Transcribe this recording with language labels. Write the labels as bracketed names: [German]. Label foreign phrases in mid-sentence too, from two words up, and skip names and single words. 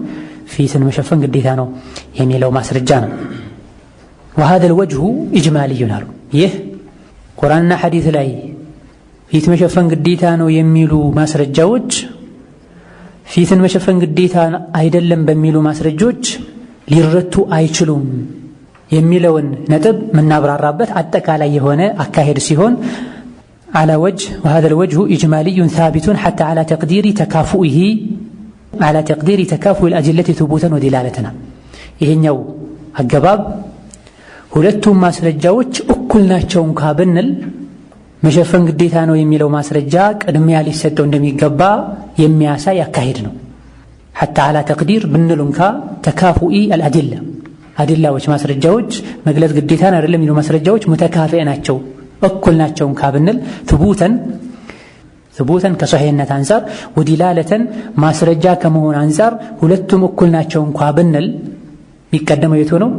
[Amharic] ፊትን መሸፈን ግዴታ ነው የሚለው ማስረጃ ነው። [Arabic] وهذا الوجه إجمالي [Amharic] አሉ። ይህ ቁርአንና ሐዲስ ላይ ፊት መሸፈን ግዴታ ነው የሚሉ ማስረጃዎች ፊትን መሸፈን ግዴታ አይደለም በሚሉ ማስረጃዎች ሊረቱ አይችሉም የሚለውን ነጥብ ምናብራራበት አጠቃላይ የሆነ አካሄድ ሲሆን [Arabic] على وجه وهذا الوجه إجمالي ثابت حتى على تقدير تكافؤ الأدلة ثبوتا ودلالتنا [Amharic] ይሄኛው አገባብ ሁለቱም ማስረጃዎች እኩል ናቸው እንኳ ብንል መሸፈን ግዴታ ነው የሚለው ማስረጃ ቅድሚያ ሊሰጠው እንደሚገባ የሚያሳይ አካሄድ ነው። [Arabic] حتى على تقدير [Amharic] ብንል እንኳ [Arabic] تكافؤ الأدلة [Amharic] አዲላዎች ማስረጃዎች መግለጽ ግዴታን አይደለም የሚሉ ማስረጃዎች ሙተካፊ ናቸው እኩል ናቸው እንኳ ብንል ثبوتا ከሶሒህነት አንፃር ወዲላለተን ማስረጃ ከመሆን አንፃር ሁለቱም እኩል ናቸው እንኳ ብንል የሚቀደመው የቱ ነው?